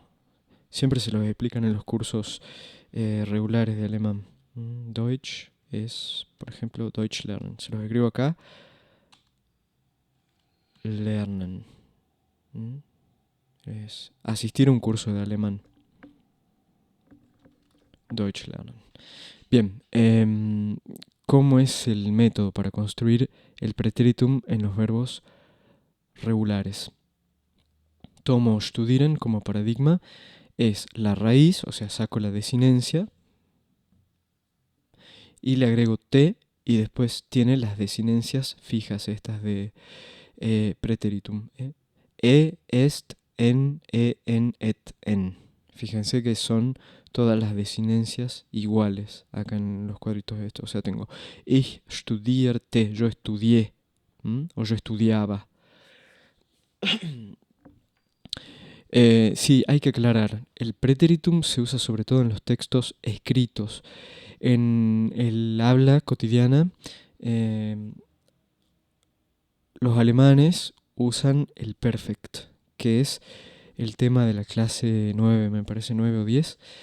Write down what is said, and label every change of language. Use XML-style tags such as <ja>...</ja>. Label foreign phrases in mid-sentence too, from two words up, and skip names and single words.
<es>Siempre se lo explican en los cursos regulares de alemán. Deutsch es, por ejemplo,</es> <de>Deutsch lernen.</de> <es>Se los escribo acá. Lernen. Es asistir a un curso de alemán.</es> <de>Deutsch lernen.</de> <es>Bien, ¿cómo es el método para construir el pretéritum en los verbos regulares? Tomo studieren como paradigma, es la raíz, o sea, saco la desinencia, y le agrego te, y después tiene las desinencias fijas, estas de pretéritum.</es> <de>Est, en, et, en.</de> <es>Fíjense que son todas las desinencias iguales acá en los cuadritos de esto. O sea, tengo</es> <de>ich studierte,</de> <es>yo estudié, o yo estudiaba. Sí, hay que aclarar. El pretéritum se usa sobre todo en los textos escritos. En el habla cotidiana, eh, los alemanes usan el perfect, que es el tema de la clase 9, me parece 9 o 10.</es>